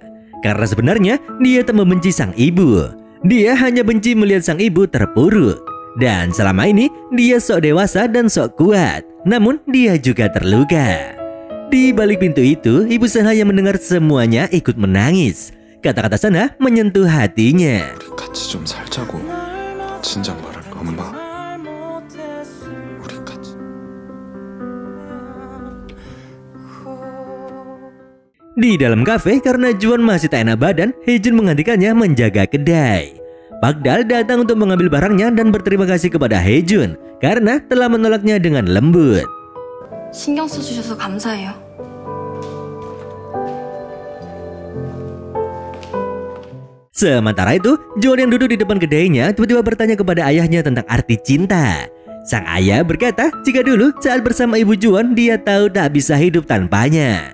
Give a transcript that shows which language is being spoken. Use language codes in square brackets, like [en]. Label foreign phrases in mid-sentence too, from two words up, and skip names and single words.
[id] Karena sebenarnya dia tak membenci sang ibu. Dia hanya benci melihat sang ibu terpuruk. Dan selama ini dia sok dewasa dan sok kuat, namun dia juga terluka. Di balik pintu itu, Ibu Sanha yang mendengar semuanya ikut menangis. Kata-kata Sanha menyentuh hatinya. [ko] 우리 같이 좀 살자고. 진작 말할까, 엄마? 우리 같이. [id] Di dalam kafe, karena Juwon masih tak enak badan, Haejun menggantikannya menjaga kedai. Pakdal datang untuk mengambil barangnya dan berterima kasih kepada Haejun karena telah menolaknya dengan lembut. [ko] 신경 써주셔서 감사해요. [id] Sementara itu, Juwon yang duduk di depan kedainya tiba-tiba bertanya kepada ayahnya tentang arti cinta. Sang ayah berkata jika dulu saat bersama ibu Juwon dia tahu tak bisa hidup tanpanya.